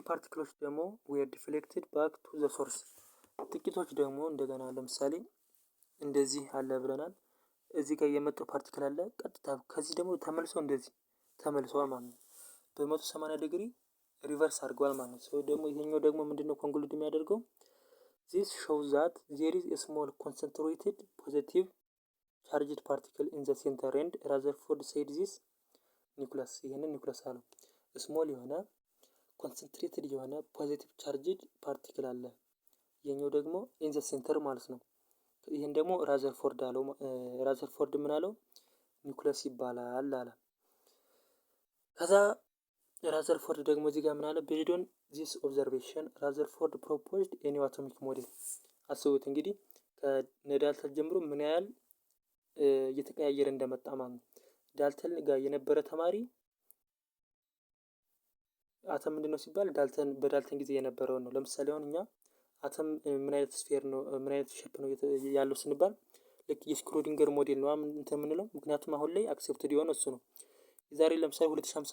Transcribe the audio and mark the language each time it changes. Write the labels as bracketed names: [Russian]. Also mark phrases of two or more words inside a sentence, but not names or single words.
[Amharic] ፓርቲክሎች ደግሞ [English] were deflected back to the source። [Amharic] ጥቂቶች ደግሞ እንደገና ለምሳሌ እንደዚህ አለ ብለናል። እዚህ ጋር የመጣው ፓርቲክል አለ ቀጥታ ከዚህ ደግሞ ተመልሶ እንደዚህ ተመልሰዋል ማለት ነው። በ180 ዲግሪ ሪቨርስ አድርገዋል ማለት ነው። ሰው ደግሞ ይሄኛው ደግሞ ምንድነው ኮንክሉድ የሚያደርገው [English] this shows that there is a small concentrated positive charged particle in the center and Rutherford said this [Amharic] ኒውክለስ ይሄንን ኒውክለስ አለው ስሞል የሆነ ኮንሰንትሬትድ የሆነ ፖዚቲቭ [English] charged particle [Amharic] አለ። ይሄኛው ደግሞ [English] in the center [Amharic] ማለት ነው። ይሄን ደግሞ ራዘርፎርድ አለው። ራዘርፎርድ ምን አለው ኒውክለስ ይባላል አለ። ከዛ ራዘርፎርድ ደግሞ እዚህ ጋር ምን አለ [English] based on this observation ራዘርፎርድ proposed a new atomic model። [Amharic] አስቡት እንግዲህ ከዳልተን ጀምሮ ምን ያህል እየተቀያየረ እንደመጣ ማለት ነው። ዳልተን ጋር የነበረ ተማሪ አተም ምንድነው ሲባል በዳልተን ጊዜ የነበረውን ነው። ለምሳሌ አሁን እኛ አተም ምን አይነት ስፌር ነው ምን አይነት ሼፕ ነው ያለው ስንባል ልክ የስክሮዲንገር ሞዴል ነው እንትን የምንለው ምክንያቱም አሁን ላይ አክሴፕትድ የሆነ እሱ ነው። የዛሬ ለምሳሌ 2050